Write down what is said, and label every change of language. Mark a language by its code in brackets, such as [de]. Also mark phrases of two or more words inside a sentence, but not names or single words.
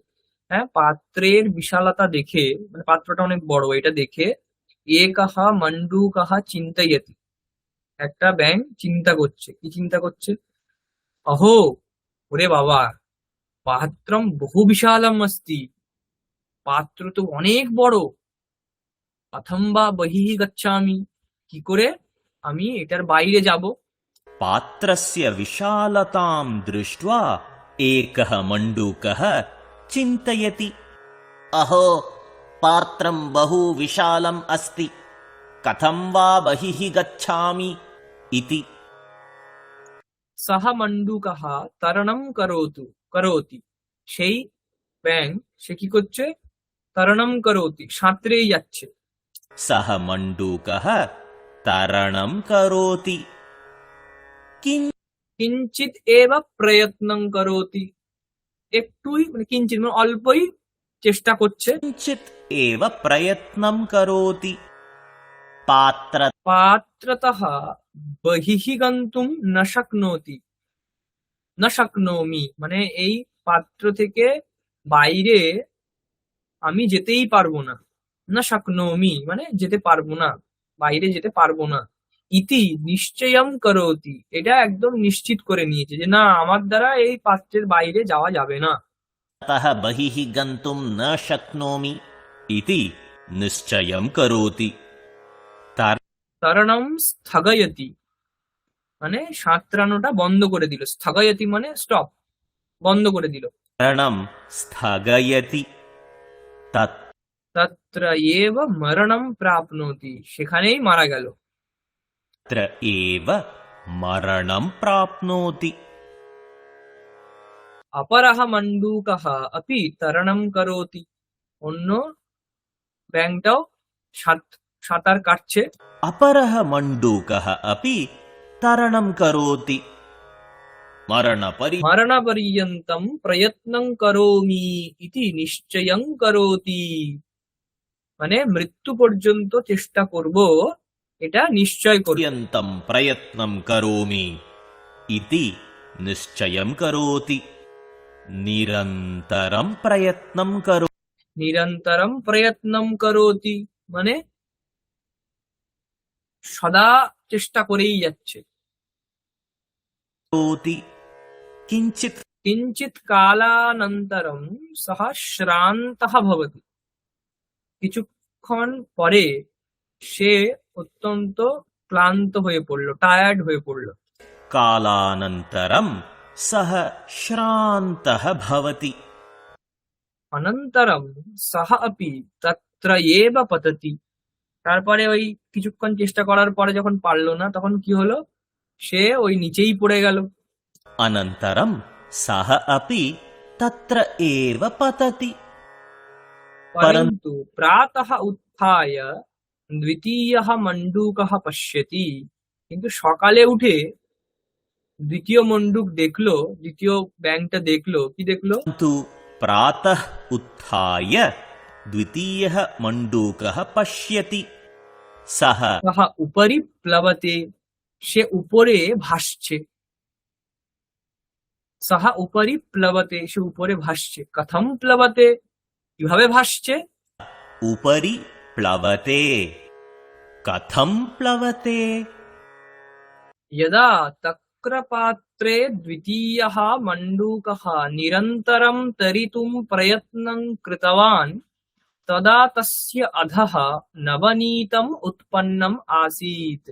[bn] হ্যাঁ, পাত্রের বিশালতা দেখে, মানে পাত্রটা অনেক বড়, এটা দেখে [sa] একঃ মণ্ডূকঃ চিন্তয়তি, [bn] একটা ব্যাঙ চিন্তা করছে। কি চিন্তা করছে? অহো, ওরে বাবা, [sa] পাত্রম বহু বিশালম অস্তি, [bn] পাত্র তো অনেক বড়। [sa] কথম বা বহিঃ গচ্ছামি, [bn] কি করে আমি এটার বাইরে যাব? [sa] पात्रस्य विशालतां दृष्ट्वा एकः मण्डूकः चिन्तयति, अहो पात्रं बहु विशालम् अस्ति, कथं वा बहिः गच्छामि इति। সহ মণ্ডূকঃ তরণম করোতি, [bn] সেই ব্যাঙ সে কি করছে? [sa] তরণম করোতি, [bn] সাঁতরেই যাচ্ছে। [sa] सः मण्डूकः तरणं करोति, কিঞ্চিত এব প্রয়ত্নং করোতি, [bn] একটুই, মানে কিঞ্চিত মানে অল্পই চেষ্টা করছে। [sa] किञ्चित् एव प्रयत्नं करोति। पात्र পাত্রতঃ বহিঃ গন্তুম ন শক্নোতি, না শক্নোমি, [bn] মানে এই পাত্র থেকে বাইরে আমি যেতেই পারবো না। [sa] না শক্নোমি [bn] মানে যেতে পারবো না, বাইরে যেতে পারবো না। [sa] ইতি নিশ্চয়ম করোতি, [bn] এটা একদম নিশ্চিত করে নিয়েছে যে না, আমার দ্বারা এই পাত্রের বাইরে যাওয়া যাবে না। [sa] तः बहिः गन्तुं न शक्नोमि इति निश्चयं करोति। তরণম স্থগয়তি, [bn] মানে সাঁতরানোটা বন্ধ করে দিল। স্থগয়তি মানে স্টপ, বন্ধ করে দিল। [sa] तरणं स्थगयति, তত্র এব মরণম প্রাপ্নোতি, [bn] সেখানেই মারা গেল। [sa] तत्र एव मरणं प्राप्नोति। অপরঃ মণ্ডূকঃ अपि তরণম করোতি, [bn] অন্য ব্যাঙটাও সাঁতার কাটছে। [sa] अपरः मण्डूकः अपि तरणं करोति। মরণপর্যন্তম প্রয়ত্নং করোমি ইতি নিশ্চয়ং করোতি, মানে মৃত্যু পর্যন্ত চেষ্টা করব, এটা নিশ্চয় করব। पर्यन्तं प्रयत्नं करोमि इति निश्चयं करोति। निरन्तरं प्रयत्नं নিরন্তরম প্রয়ত্নম করোতি, [bn] মানে সদা চেষ্টা করেই যাচ্ছে। [sa] करोति। किञ्चित् কিঞ্চিৎ কালানন্তরম সহ শ্রান্তঃ ভবতি, [bn] কিছুক্ষণ পরে সে অত্যন্ত ক্লান্ত হয়ে পড়লো, টায়ার্ড হয়ে পড়লো। [sa] कालानन्तरं सः श्रान्तः भवति। অনন্তরম সহ अपि তত্র এব পততি, [bn] তারপরে ওই কিছুক্ষণ চেষ্টা করার পরে যখন পারলো না, তখন কি হলো? সে ওই নিচেই পড়ে গেল। [sa] अनन्तरं सः अपि तत्र एव पतति। परन्तु प्रातः उत्थाय দ্বিতীয়ः মণ্ডূকः পশ্যতি, [bn] কিন্তু সকালে উঠে দ্বিতীয় মণ্ডূক দেখলো, দ্বিতীয় ব্যাঙটা দেখলো। কি দেখলো? [sa] तु प्रातः उत्थाय द्वितीयः मण्डूकः पश्यति, सः সহ উপরি প্লবতে, [bn] সে উপরে ভাসছে। [sa] সহ উপরি প্লবতে, [bn] সে উপরে ভাসছে। [sa] কথম প্লবতে, [bn] কিভাবে ভাসছে? [sa] उपरि प्लवते। कथं प्लवते? यदा तक्रपात्रे द्वितीयः मण्डूकः निरन्तरं तरितुं प्रयत्नं कृतवान् तदा तस्य अधः नवनीतम् उत्पन्नम् आसीत्।